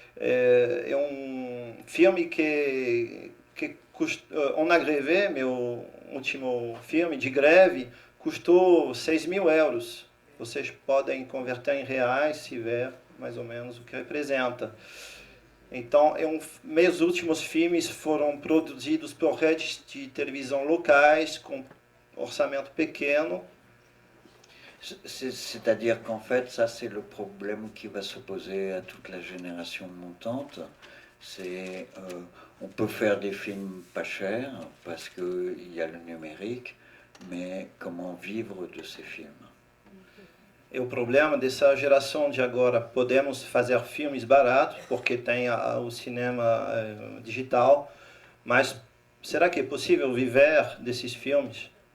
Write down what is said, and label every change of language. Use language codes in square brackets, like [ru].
[pt] É um filme que On a Grévé, meu último filme de greve, custou 6.000 euros. Vocês podem converter em reais se ver mais ou menos o que representa. Então, meus últimos filmes foram produzidos por redes de televisão locais, com orçamento pequeno. [fr] C'est-à-dire qu'en fait, ça c'est le problème qui va se poser à toute la génération montante. C'est, on peut faire des films pas chers parce qu'il y a le numérique, mais comment vivre de ces films? [pt] E o problema dessa geração de agora, podemos fazer filmes baratos, porque tem o cinema digital, mas será que é possível viver desses filmes?